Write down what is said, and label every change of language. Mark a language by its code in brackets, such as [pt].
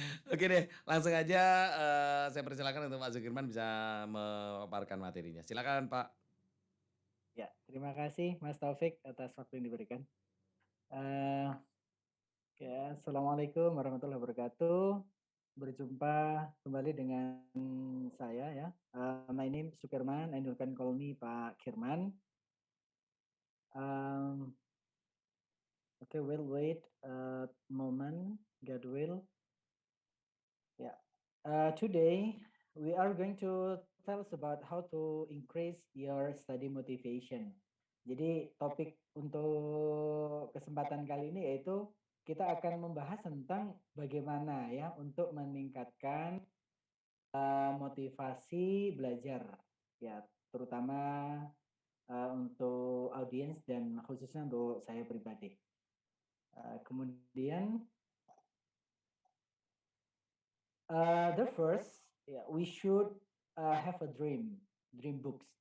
[id] Oke deh, langsung aja saya persilakan untuk Pak Sukirman bisa memaparkan materinya. Silakan Pak. Ya, terima kasih Mas Taufik atas waktu yang diberikan. Eh, Ya, Assalamualaikum warahmatullahi wabarakatuh. Berjumpa kembali dengan saya ya. [en] My name is Sukirman, and you can call me Pak Kirman. Okay, we'll wait a moment. God will. Yeah. Today we are going to tell us about how to increase your study motivation. [id] Jadi topik untuk kesempatan kali ini yaitu kita akan membahas tentang bagaimana ya untuk meningkatkan motivasi belajar ya, terutama untuk audiens dan khususnya untuk saya pribadi. Kemudian [en] the first, we should have a dream books.